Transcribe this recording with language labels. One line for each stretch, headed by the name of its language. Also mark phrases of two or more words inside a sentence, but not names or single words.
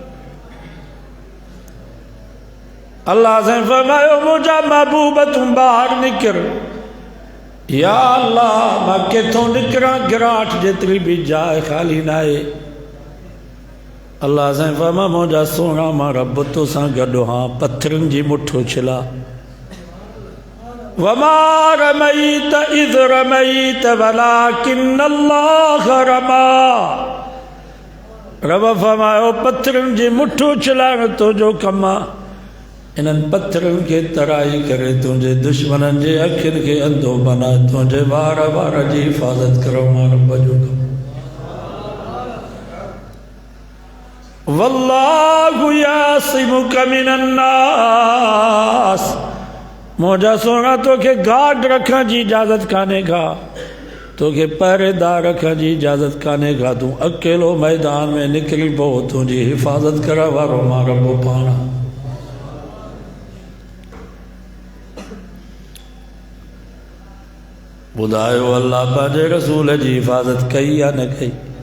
Sindhi: अल्लाह से फरमायो मुंहिंजा महबूब तूं ॿाहिरि निकिर। या अल्लाह मां किथों निकिरां, गिराट जेतिरी भी जाइ ख़ाली न आहे। अल्लाह से फरमा मुंहिंजा सोना मां रब तोसां गॾु हाँ, पत्थरनि जी मुठो छिला।
Arabic: وما رميت إذ رميت ولكن الله رمى.
Sindhi: रब फरमायो पत्थरनि जी मुठो छिलाइण तुंहिंजो कमु आहे। इन्हनि पत्थरनि खे तराई करे तुंहिंजे दुश्मननि जे अखियुनि खे अंधो बना, तुंहिंजे वार वार जी हिफ़ाज़त करो मां रब जो कमु।
Arabic: والله يعصمك من الناس,
Sindhi: मुंहिंजा सोना तोखे गार्ड रखण जी इजाज़त कान्हे का, तोखे पहरेदार रखण जी इजाज़त कान्हे का। तूं अकेलो मैदान में निकिरी पओ, तुंहिंजी हिफ़ाज़त करण वारो मां रब पाण। ॿुधायो अल्लाह पंहिंजे रसूल जी हिफ़ाज़त कई या न कई?